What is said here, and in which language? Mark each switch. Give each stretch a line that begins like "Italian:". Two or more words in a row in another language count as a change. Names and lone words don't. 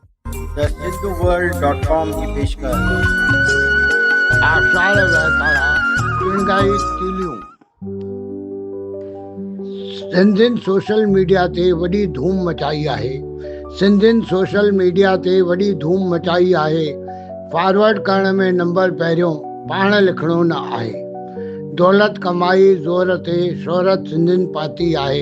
Sindhi: द सिंधुवर्ल्ड.com की पेशकश। आषाढ़ वहकारा पिणगाई तीलियूं। सिंधियुनि
English: social media
Sindhi: ते वॾी धूम मचाई आहे। सिंधियुनि
English: social media
Sindhi: ते वॾी धूम मचाई आहे। फॉरवर्ड करण में नंबर पहिरियों पाण लिखणो न आहे। दौलत कमाई ज़ोर ते शोहरत सिंधियुनि पाती आहे।